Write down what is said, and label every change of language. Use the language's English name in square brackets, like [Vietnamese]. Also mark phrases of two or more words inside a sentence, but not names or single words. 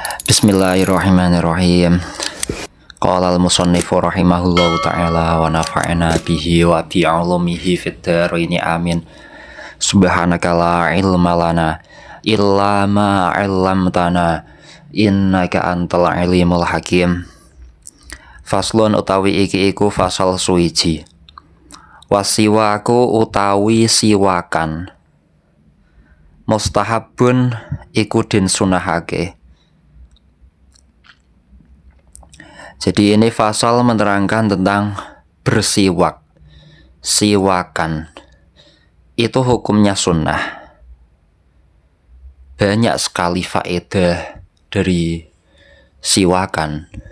[Arabic] بسم الله الرحمن الرحيم. قال المصنف رحمه الله تعالى ونفعنا به وبعلومه في الدارين آمين. سبحانك لا علم لنا إلا ما علمتنا إنك أنت العليم الحكيم. [Javanese] Faslun utawi iki iku fasal suwiji. Wasiwaku utawi siwakan. Mustahabun iku den sunahake. [Indonesian] Jadi ini fasal menerangkan tentang bersiwak. Siwakan itu hukumnya sunnah. Banyak sekali faedah dari siwakan.